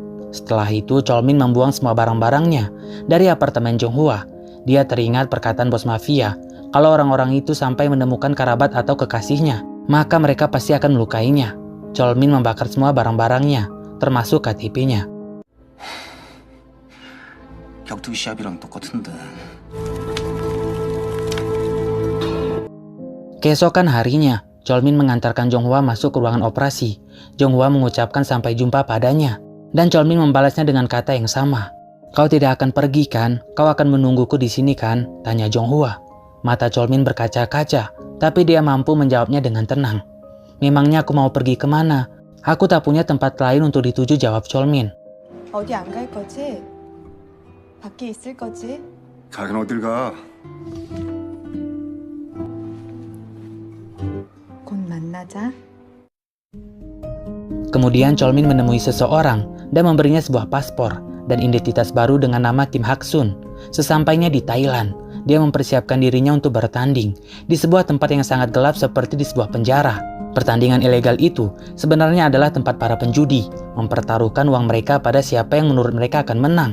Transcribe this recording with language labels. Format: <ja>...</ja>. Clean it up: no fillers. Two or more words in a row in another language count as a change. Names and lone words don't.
<id>Setelah itu, Cholmin membuang semua barang-barangnya dari apartemen Jonghwa. Dia teringat perkataan bos mafia, kalau orang-orang itu sampai menemukan kerabat atau kekasihnya, maka mereka pasti akan melukainya. Cholmin membakar semua barang-barangnya, termasuk KTP-nya.</id> <ko>격투기 시합이랑 똑같은데.</ko> <id>Keesokan harinya, Cholmin mengantarkan Jonghwa masuk ke ruangan operasi. Jonghwa mengucapkan sampai jumpa padanya, dan Cholmin membalasnya dengan kata yang sama. Kau tidak akan pergi kan? Kau akan menungguku di sini kan? Tanya Jonghwa. Mata Cholmin berkaca-kaca, tapi dia mampu menjawabnya dengan tenang. Memangnya aku mau pergi kemana? Aku tak punya tempat lain untuk dituju, jawab Cholmin.</id> <ko>어디 안 갈 거지? 밖에 있을 거지? 가긴 어딜 가? 곧 만나자.</ko> <id>Kemudian Cholmin menemui seseorang dan memberinya sebuah paspor dan identitas baru dengan nama Kim Hak Sun. Sesampainya di Thailand, dia mempersiapkan dirinya untuk bertanding di sebuah tempat yang sangat gelap seperti di sebuah penjara. Pertandingan ilegal itu sebenarnya adalah tempat para penjudi mempertaruhkan uang mereka pada siapa yang menurut mereka akan menang.</id>